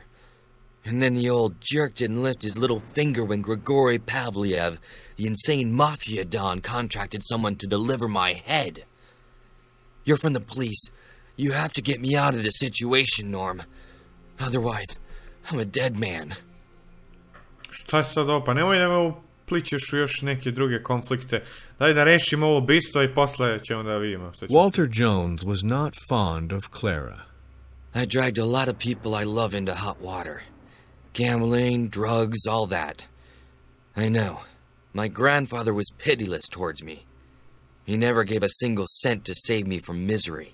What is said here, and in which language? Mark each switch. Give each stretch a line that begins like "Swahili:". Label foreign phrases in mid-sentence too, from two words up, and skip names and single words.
English: And then the old jerk didn't lift his little finger when Grigory Pavliev, the insane mafia don, contracted someone to deliver my head. You're from the police. You have to get me out of this situation, Norm. Otherwise, I'm a dead man.
Serbian: Šta je sad ovo? Pa nemoj da me upličeš u još neke druge konflikte. Daj da rešimo ovo ubistvo i posle ćemo da vidimo šta će.
English: Walter Jones was not fond of Clara. I dragged a lot of people I love into hot water. Gambling, drugs, all that. I know. My grandfather was pitiless towards me. He never gave a single cent to save me from misery.